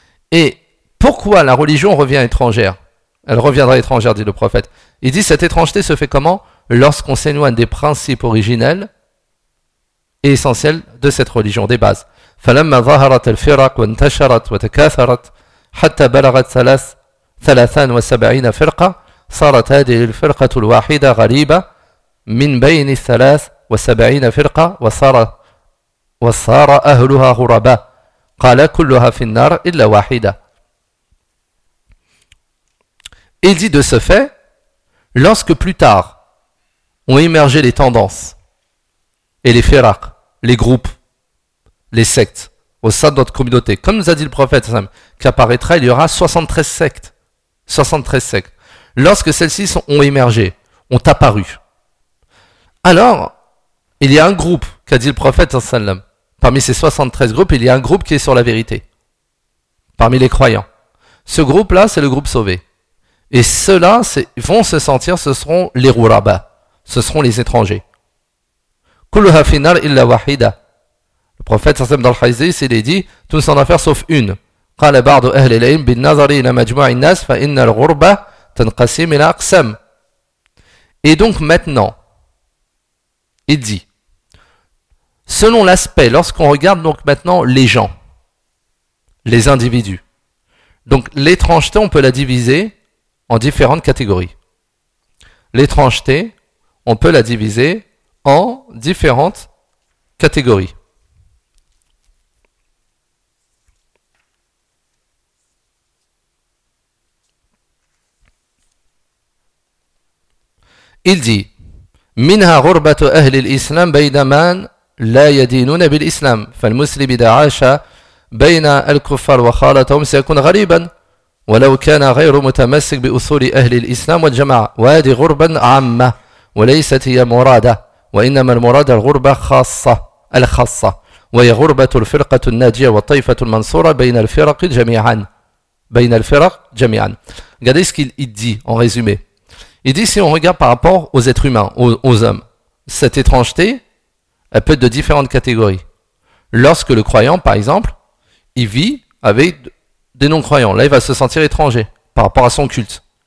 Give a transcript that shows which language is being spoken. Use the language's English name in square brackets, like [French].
[French] Et pourquoi la religion revient étrangère ? Elle reviendra étrangère, dit le prophète. Il dit, cette étrangeté se fait comment ? Lorsqu'on s'éloigne des principes originels et essentiels de cette religion, des bases. [Arabic] فَلَمَّا ظَهَرَتَ الْفِرَقُ وَانْتَشَرَتْ وَتَكَاثَرَتْ حَتَّى بَلَغَتْ ثَلَاثَ 73 فرقة صارت هذه الفرقة الواحدة غريبة من بين 73 فرقة وصار أهلها غرباء قال كلها في النار إلا واحدة. [French] Il dit, de ce fait, lorsque plus tard ont émergé les tendances et les firaq, les groupes, les sectes au sein de notre communauté, comme nous a dit le prophète Sam, qu'apparaîtra, il y aura 73 sectes. 73 sectes. Lorsque celles-ci ont émergé, ont apparu. Alors, il y a un groupe, qu'a dit le prophète, sallam. Parmi ces 73 groupes, il y a un groupe qui est sur la vérité. Parmi les croyants. Ce groupe-là, c'est le groupe sauvé. Et ceux-là vont se sentir, ce seront les rurabas. Ce seront les étrangers. [Arabic] Kulluha finar illa wahida. [French] Le prophète, sallam, dans le hadith, il est dit, tout ne s'en affaire sauf une. [Arabic] قال بعض أهل العلم بالنظر إلى مجموع الناس فإن الغربة تنقسم إلى أقسام. [French] Et donc maintenant, il dit, selon l'aspect, lorsqu'on regarde donc maintenant les gens, les individus, donc l'étrangeté, on peut la diviser en différentes catégories. L'étrangeté, on peut la diviser en différentes catégories. Il dit, [Arabic] منها غربة أهل الإسلام بين من لا يدينون بالإسلام فالمسلم إذا عاش بين الكفار وخالتهم سيكون غريبا ولو كان غير متمسك بأصول أهل الإسلام والجماعة وهذه غربة عامة وليست هي مرادة وإنما المراد الغربة خاصة الخاصة وهي غربة الفرقة الناجية والطائفة المنصورة بين الفرق جميعا بين الفرق جميعا. [French] Regardez ce qu'il dit en résumé. Il dit si on regarde par rapport aux êtres humains, aux hommes, cette étrangeté, elle peut être de différentes catégories. Lorsque le croyant, par exemple, il vit avec des non-croyants, là il va se sentir étranger par rapport à son culte.